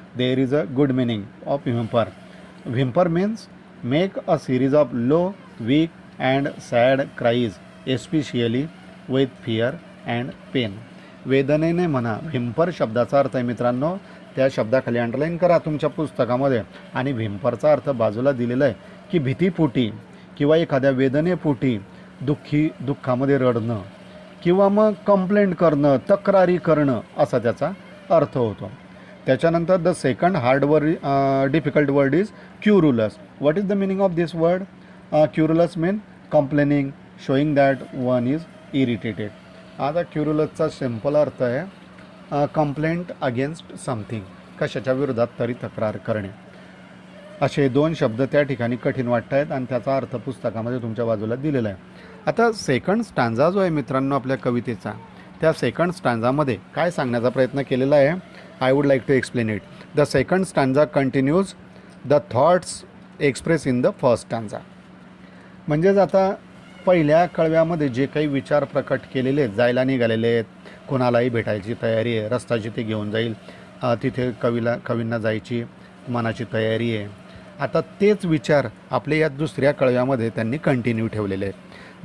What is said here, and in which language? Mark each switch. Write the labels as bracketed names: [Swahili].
[English] There is a good meaning of whimper. Whimper means make a series of low, weak and sad cries, especially with fear and pain. [Marathi] वेदनेने म्हणा. Whymper शब्दाचा अर्थ आहे मित्रांनो, त्या शब्दाखाली underline करा तुमच्या पुस्तकामध्ये. आणि व्हिम्परचा अर्थ बाजूला दिलेला आहे की भीतीपोटी किंवा एखाद्या वेदनेपोटी दुःखामध्ये रडणं किंवा मग कंप्लेंट करणं, तक्रारी करणं असा त्याचा अर्थ होतो. [English] त्याच्यानंतर the second hard word, difficult word is querulous. What is the meaning of this word? Querulous mean complaining, showing that one is irritated. [Marathi] आता क्युरुलसचा सिम्पल अर्थ आहे [English] complaint against something, [Marathi] कशाच्या विरोधात तरी तक्रार करणे. असे दोन शब्द त्या ठिकाणी कठीण वाटत आहेत आणि त्याचा अर्थ पुस्तकामध्ये तुमच्या बाजूला दिलेला आहे. आता सेकंड स्टँजा जो आहे मित्रांनो आपल्या कवितेचा, त्या सेकंड स्टँजामध्ये काय सांगण्याचा प्रयत्न केलेला आहे, [English] I would like to explain it. The second stanza continues the thoughts express in the first stanza. [Marathi] म्हणजेच आता पहिल्या कळव्यामध्ये जे काही विचार प्रकट केलेले आहेत, जायला निघालेले आहेत, कोणालाही भेटायची तयारी आहे, रस्ता जिथे घेऊन जाईल तिथे कवींना जायची मनाची तयारी आहे. आता तेच विचार आपल्या या दुसऱ्या कळव्यामध्ये त्यांनी कंटिन्यू ठेवलेले आहेत.